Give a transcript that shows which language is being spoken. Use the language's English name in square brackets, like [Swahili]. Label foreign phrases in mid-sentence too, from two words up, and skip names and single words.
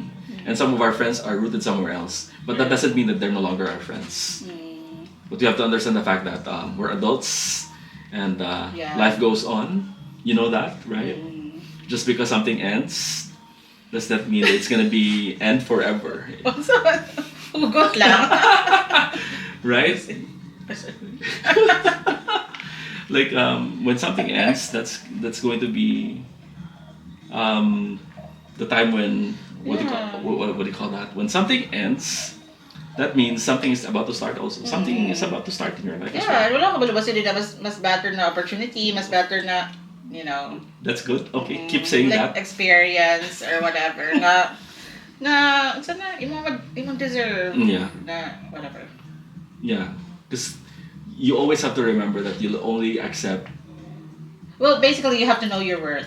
[English] And some of our friends are rooted somewhere else. But that doesn't mean that they're no longer our friends. But you have to understand the fact that we're adults and life goes on. You know that, right? Just because something ends, does that mean that it's gonna be end forever? [Filipino] Hugot lang. [English] Right? Like when something ends, that's going to be the time when what do you call that? When something ends, that means something is about to start also. Something is about to start in your life as well. Yeah, [Filipino] wala ka ba din na mas better na opportunity, mas better na, [English] you know. That's good. Okay, keep saying like that. experience or whatever. [Cebuano] Imong deserve. [English] Yeah. Na whatever. Yeah, because you always have to remember that you'll only accept. Well, basically, you have to know your worth.